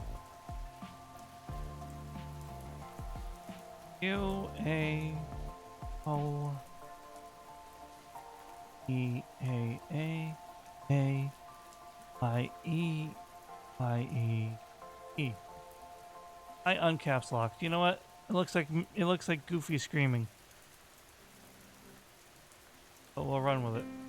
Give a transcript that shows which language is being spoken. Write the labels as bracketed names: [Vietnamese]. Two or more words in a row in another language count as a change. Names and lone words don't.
[English] Q A O E A I E I E E. I uncaps locked. You know what? It looks like Goofy screaming. But we'll run with it.